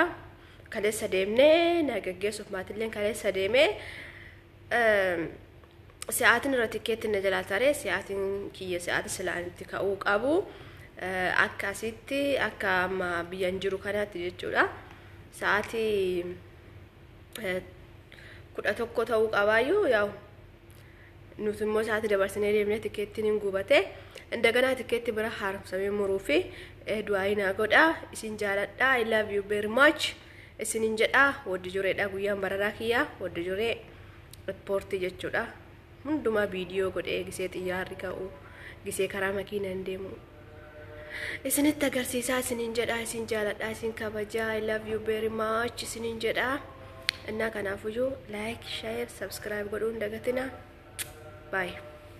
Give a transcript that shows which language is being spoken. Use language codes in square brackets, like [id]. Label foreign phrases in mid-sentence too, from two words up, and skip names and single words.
[om] Kaleessa deemnee nagaggeessuuf maatilleen kaleessa deemee sa'aatiin irra tikeetti na jalaa taree sa'aatiin kiyya sa'aatii silaan itti ka'uu qabu akkasitti akka amma biyyan jiru kanaatti jechuudha. Sa'aatii 11 ta'uu qabaayyuu yaa'u nuti immoo sa'aatii dabarsinee deemnee tikeettiin hin gubate indagana tikeetti bira haaromsamee muruu fi du'aayin haa godhaa. Isin jaaladhaa. [en] I love you very much. [om] Isinin jedhaa waddi jureedha guyyaan bararaa kiyyaa waddi juree riippoortii jechuudha. Hundumaa viidiyoo godhee gisee xiyyaarri ka'u gisee karaa makiinaan deemu isinitti agarsiisaa. Isinin jedhaa isin jaaladhaa isin kabajaa. [en] I love you very much [om] isinin jedhaa. Innaa kanaafuyyuu [en] like, share, subscribe [om] godhuun dagatina. [en] Bye.